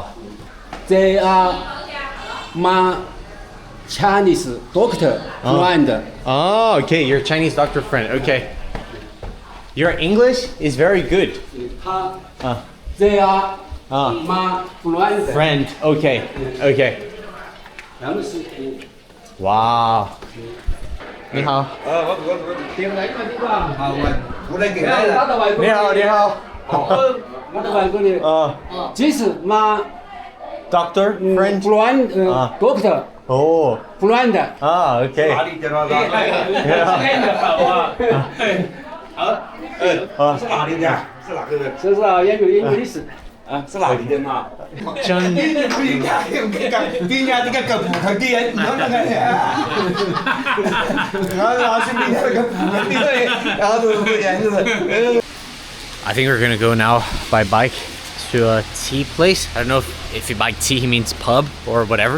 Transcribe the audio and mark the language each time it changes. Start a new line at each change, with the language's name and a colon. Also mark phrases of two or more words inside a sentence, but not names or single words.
English: They are my Chinese doctor friend. Oh, okay. Your Chinese doctor friend. Okay. Your English is very good. They are my friend. Friend. Okay. Okay. Wow.
Chinese: 你好。你好，你好。
English: This is my Doctor friend. friend, doctor Oh. friend. Ah, okay.
Chinese: 这是啊，研究历史。是哪里的嘛？
English: 真。I think we're gonna go now by bike to a tea place. I don't know if by tea he means pub or whatever.